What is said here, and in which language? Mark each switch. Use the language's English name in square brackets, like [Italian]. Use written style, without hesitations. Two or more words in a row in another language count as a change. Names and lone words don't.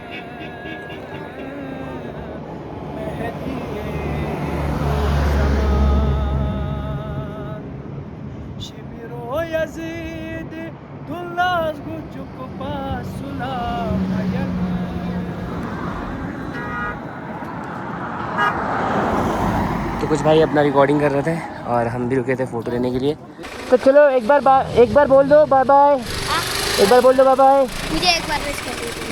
[Hindi] mehdi zaman Shimiro Yazid Gulla go chukpa sula mayan। तो कुछ भाई अपना रिकॉर्डिंग कर रहे थे और हम भी रुके थे फ़ोटो लेने के लिए। तो चलो एक बार बोल दो [English] bye bye. [Hindi] एक बार बोल दो [English] bye bye. [Hindi] मुझे एक बार विश कर दो।